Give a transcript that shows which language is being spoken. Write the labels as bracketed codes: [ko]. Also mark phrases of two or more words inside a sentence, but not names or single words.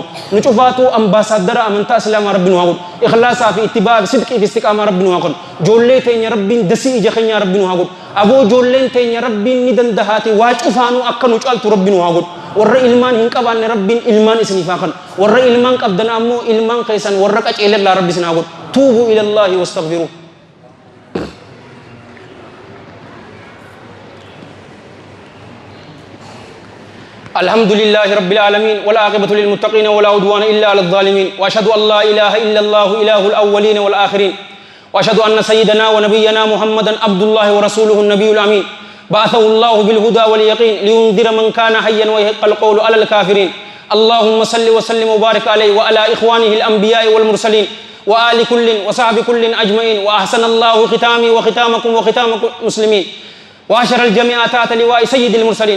[om] Nu cufaatu ambaasaadara amantaa islaamaa rabbiin waa godhu. Ikhlaasaa fi ittibaa fi sidqii fi istiqaamaa rabbiin waa godhu. Joollee teenya rabbiin dasii ija keenya rabbiin waa godhu. Aboo joolleen teenya rabbiin ni dandahaati waa cufaanuu akka nu caaltu rabbiin waa godhu. Warra ilmaan hin qabaanne rabbiin ilmaan isiniif haa kennu. Warra ilmaan qabdan ammoo ilmaan keessan warra qaceelallaa rabbi isin haa godhu. [ar] توبوا إلى الله واستغفروه. الحمد لله رب العالمين والعاقبة للمتقين ولا عدوان إلا على الظالمين وأشهد أن لا إله إلا الله إله الأولين والآخرين وأشهد أن سيدنا ونبينا محمدا عبد الله ورسوله النبي الأمين بعثه الله بالهدى واليقين لينذر من كان حيا ويحق القول على الكافرين اللهم صل وسلم وبارك عليه وعلى إخوانه الأنبياء والمرسلين وآل كل وصحب كل أجمعين وأحسن الله ختامي وختامكم وختام المسلمين وأشر الجميع تحت لواء سيد المرسلين.